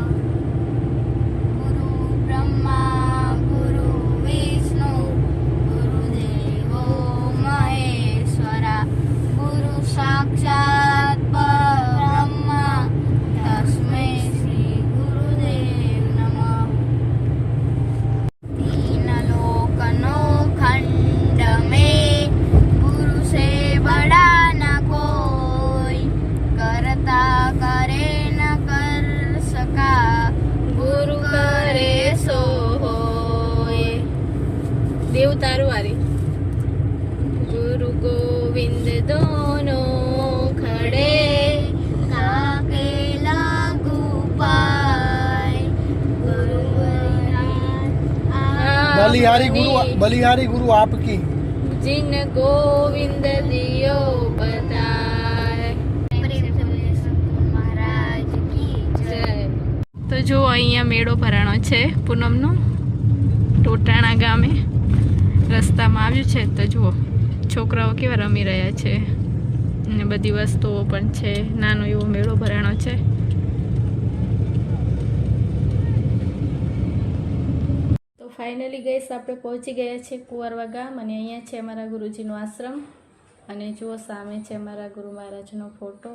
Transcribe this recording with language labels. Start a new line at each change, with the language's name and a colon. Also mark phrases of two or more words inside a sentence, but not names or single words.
Sanskrit: ગુરુ બ્રહ્મા ગુરુ વિષ્ણુ ગુરુદેવો મહેશ્વરા ગુરુ સાક્ષાત પરબ્રહ્મ તસ્મૈ શ્રી ગુરુદેવ નમઃ.
Hindi: तीन लोकनो खंड में गुरु से बड़ा न कोई करता करे न कर सका गुरु करे सो होय.
Gujarati: દેવ તારું વારી.
Hindi: गुरु गोविंद दोनो खडे काके लागू पाय गुरु बलिहारी गुरु आपकी जिन गोविंद दियो बताय. महाराज की जय.
Gujarati: તો જો અહીંયા મેળો ભરાણો છે પૂનમનો ટોટાણા ગામે. રસ્તામાં આવ્યું છે તો જુઓ છોકરાઓ કેવા રમી રહ્યા છે અને બધી વસ્તુઓ પણ છે. નાનો એવો મેળો ભરાણો છે. તો ફાઇનલી ગઈસ આપણે પહોંચી ગયા છે કુંવરવા ગામ અને અહીંયા છે અમારા ગુરુજીનો આશ્રમ અને જુઓ સામે છે અમારા ગુરુ મહારાજનો ફોટો.